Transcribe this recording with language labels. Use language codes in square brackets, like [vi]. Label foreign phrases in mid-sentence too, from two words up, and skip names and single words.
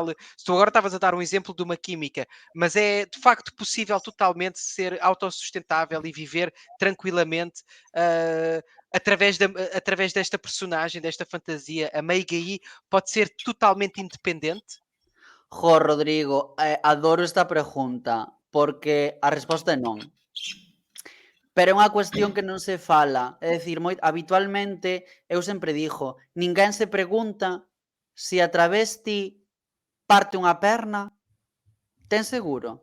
[pt] Tu agora estavas a dar um exemplo de uma química, mas é de facto possível totalmente ser autossustentável e viver tranquilamente através desta personagem, desta fantasia. A Meigai pode ser totalmente independente? [gl] Jo, Rodrigo, adoro esta pregunta, porque a resposta é non. Pero é unha cuestión que non se fala. É dicir, habitualmente, eu sempre dixo, ninguén se pregunta se a travesti parte unha perna, ten seguro?